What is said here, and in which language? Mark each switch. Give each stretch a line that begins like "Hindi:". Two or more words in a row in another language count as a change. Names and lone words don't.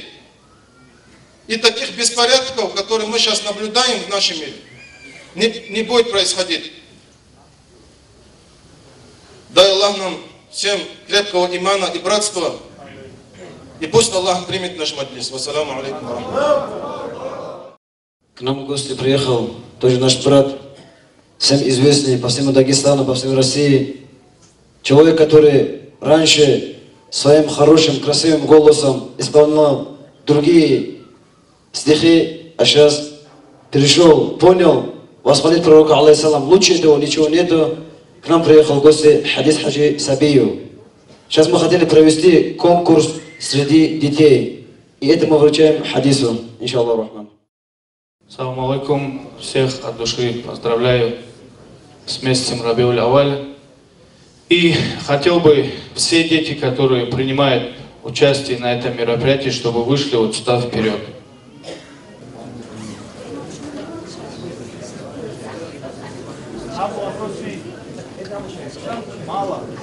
Russian: И таких беспорядков, которые мы сейчас наблюдаем в нашем мире, не будет происходить. Дай Аллах нам всем крепкого имана и братства. И пусть Аллах примет наш маджлис.
Arabic: والسلام عليكم.
Russian: К нам в гости приехал тоже наш брат, всем известный по всему Дагестану, по всей России. Человек, который раньше своим хорошим, красивым голосом исполнял другие стихи, а сейчас перешел, понял, восхвалить пророка, алейхиссалам, лучше этого ничего нету. К нам приехал в гости Хадис Хаджи Сабию. Сейчас мы хотели провести конкурс среди детей. И это мы вручаем Хадису,
Arabic: إن شاء الله رحمن. سلام عليكم,
Russian: всех от души поздравляю с месяцем Рабиуль Аваль. И хотел бы все дети, которые принимают участие на этом мероприятии, чтобы вышли вот сюда вперед. Мало.